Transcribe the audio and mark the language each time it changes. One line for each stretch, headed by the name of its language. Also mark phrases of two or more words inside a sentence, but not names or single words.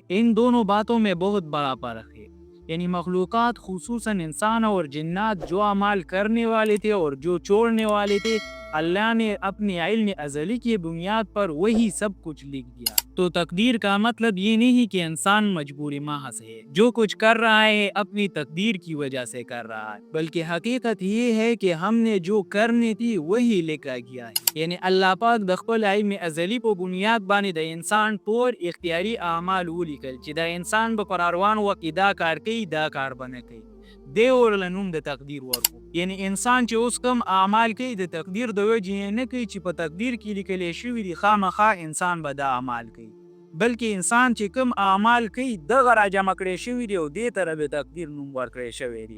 Urdu: ان دونوں باتوں میں بہت بڑا فرق ہے۔ یعنی مخلوقات، خصوصاً انسان اور جنات، جو اعمال کرنے والے تھے اور جو چھوڑنے والے تھے، اللہ نے اپنی علم ازلی کی بنیاد پر وہی سب کچھ لکھ دیا۔ تو تقدیر کا مطلب یہ نہیں کہ انسان مجبوری محض ہے، جو کچھ کر رہا ہے اپنی تقدیر کی وجہ سے کر رہا ہے، بلکہ حقیقت یہ ہے کہ ہم نے جو کرنی تھی وہی لکھا گیا ہے۔
Pashto: یعنی اللہ پاک د خپل علم ازلی په بنیاد باندې د انسان ټول اختیاري اعمال ولیکل چې د انسان به پر روان وخت کې دا کار کوي، دا کار به نه کوي. دی ورله نوم د تقدیر ورکو. یعنی انسان چې اوس کوم اعمال کوي د تقدیر د وجې یې نه کوي چې په تقدیر کې لیکلی شوي دي خامخا انسان به دا اعمال کوي، بلکې انسان چې کوم اعمال کوي دغه راجمع کړی شوي دي او دې ته د تقدیر نوم ورکړی شوی دی.